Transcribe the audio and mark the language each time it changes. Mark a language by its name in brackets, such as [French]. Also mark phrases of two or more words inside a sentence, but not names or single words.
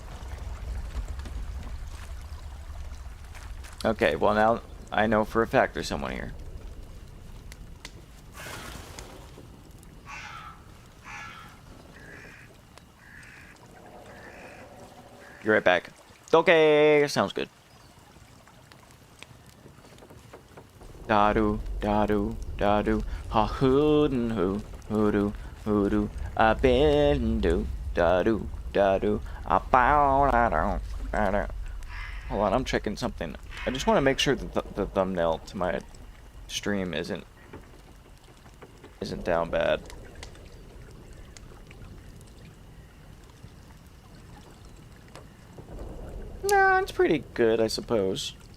[English] Okay, well now I know for a fact there's someone here. Be right back. Okay, sounds good. Da-do, da-do, da-do, ha-hood-and-hoo, hoo-doo, hoo-doo, a-bin-do, da-do, da-do, a-bow-da-do, da-do. Hold on, I'm checking something. I just want to make sure that the thumbnail to my stream isn't down bad. Nah, it's pretty good, I suppose.